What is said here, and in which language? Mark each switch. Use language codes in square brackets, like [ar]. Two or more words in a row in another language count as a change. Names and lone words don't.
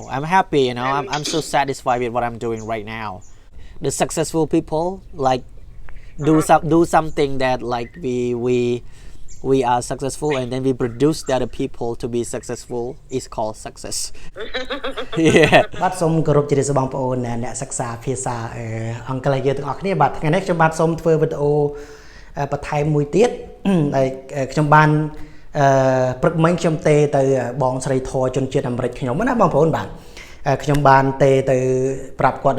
[en] I'm happy, I'm so satisfied with what I'm doing right now. The successful people do something that we are successful and then we produce the other people to be successful is called success. Yeah. [km] បាទសូមគោរពជម្រាបសួរបងប្អូនអ្នកសិក្សាភាសាអង់គ្លេសយើងទាំងអស់គ្នាបាទថ្ងៃនេះខ្ញុំបាទសូមធ្វើវីដេអូបន្ថែមមួយទៀតដែលខ្ញុំបានព្រឹកមិញខ្ញុំទេទៅបងស្រីធរជនជាតិអាមេរិកខ្ញុំណាបងប្អូនបាទខ្ញុំបានទេទៅប្រាប់គាត់